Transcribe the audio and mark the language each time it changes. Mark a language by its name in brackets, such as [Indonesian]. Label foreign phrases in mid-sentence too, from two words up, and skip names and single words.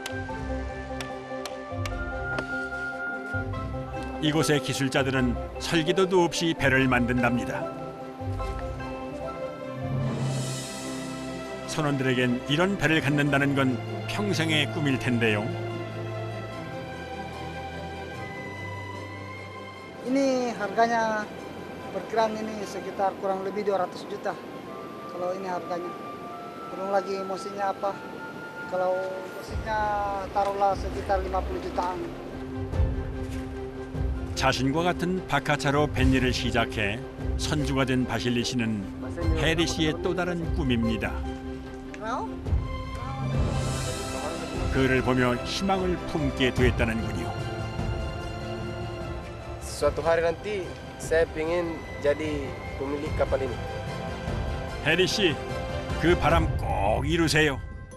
[Korean] 이곳의 기술자들은 설계도도 없이 배를 만든답니다. 선원들에겐 이런 배를 갖는다는 건 평생의 꿈일 텐데요. [Indonesian] Ini harganya perkiraan ini sekitar kurang lebih 200 juta. Kalau ini harganya. Belum lagi mesinnya apa. Kalau mesinnya taruhlah sekitar 50 jutaan. [Korean] 자신과 같은 바카차로 뱃일을 시작해 선주가 된 바실리 씨는 해리 씨의 또 다른 꿈입니다. 그를 보며 희망을 품게 됐다는군요. [Indonesian] Suatu hari nanti saya ingin jadi pemilik kapal ini. [Korean] 해리 씨, 그 바람 꼭 이루세요.